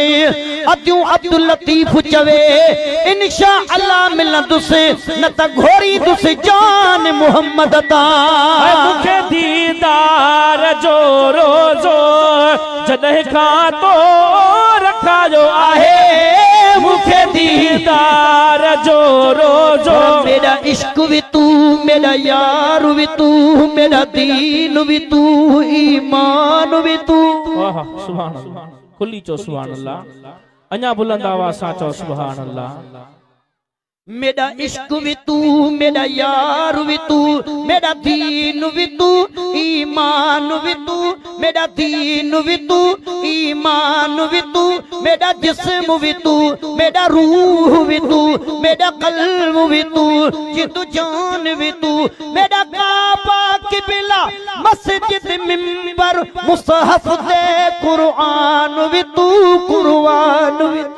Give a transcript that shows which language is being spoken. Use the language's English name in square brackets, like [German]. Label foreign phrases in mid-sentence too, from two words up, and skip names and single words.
[Sindhi] अदियूं अब्दुल लतीफ़ चवे [Arabic] إن شاء الله [Sindhi] मिलंदुसि न त घोरींदुसि जान मुहम्मद तां। मूंखे दीदार जो रोज़ो जॾहिं खां तो रखायो आहे मूंखे दीदार जो रोज़ो। [Urdu] میرا عشق بھی تو، میرا یار بھی تو، میرا دین بھی تو، ایمان بھی تو. [Arabic] سبحان الله, [Sindhi] खुली चो [Arabic] سبحان الله, [Sindhi] अञा बुलंद आवाज़ सां चो [Arabic] سبحان الله. [Urdu] میرا عشق بھی تو، میرا یار بھی تو، میرا دین بھی تو، ایمان بھی تو، میرا دین بھی تو، ایمان بھی تو، میرا جسم بھی تو، میرا روح بھی تو، میرا قلب بھی تو، جند جان بھی تو، میرا کعبہ قبلہ مسجد منبر مصحف دے قرآن بھی تو، قرآن بھی تو.